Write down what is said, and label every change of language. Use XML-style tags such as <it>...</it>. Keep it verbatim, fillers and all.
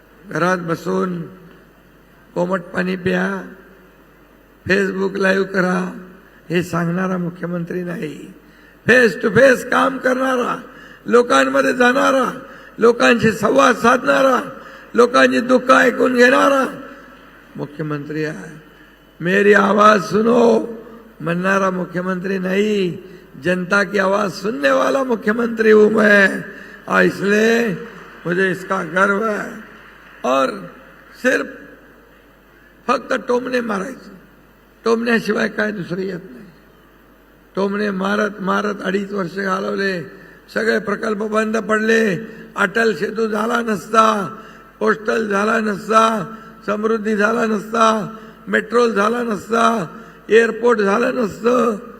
<mr>घरात बसून कोमट पाणी प्या, फेसबुक लाईव्ह करा हे सांगणारा मुख्यमंत्री नाही, फेस टू फेस काम करणारा, लोकांमध्ये जाणारा, लोकांशी संवाद साधणारा, लोकांची दुःख ऐकून घेणारा मुख्यमंत्री आहे।</mr> <hi>मेरी आवाज सुनो</hi> <mr>म्हणणारा</mr> <hi>मुख्यमंत्री नहीं, जनता की आवाज़ सुनने वाला मुख्यमंत्री हूँ मैं। और इसलिए मुझे इसका गर्व है।</hi> <mr>और सिर्फ फक्त टोमने मारायचं, टोमण्याशिवाय काय दुसरं येत नाही। टोमणे मारत मारत अडीच वर्ष घालवले, सगळे प्रकल्प बंद पडले, अटल सेतू झाला नसता, पोस्टल झाला नसता, समृद्धी झाला नसता, मेट्रोल झाला नसता, एअरपोर्ट झालं नसतं।</mr>